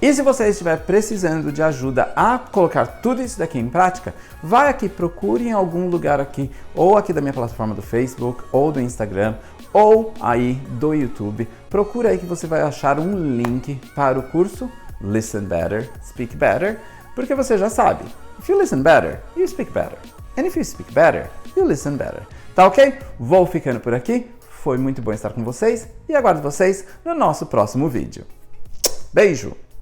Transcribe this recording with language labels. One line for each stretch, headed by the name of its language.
Portuguese: E se você estiver precisando de ajuda a colocar tudo isso daqui em prática, vai aqui, procure em algum lugar aqui, ou aqui da minha plataforma do Facebook, ou do Instagram, ou aí do YouTube. Procura aí que você vai achar um link para o curso Listen Better, Speak Better, porque você já sabe,
English: if you listen better, you speak better. And if you speak better, you listen better.
Portuguese: Tá ok? Vou ficando por aqui. Foi muito bom estar com vocês e aguardo vocês no nosso próximo vídeo. Beijo!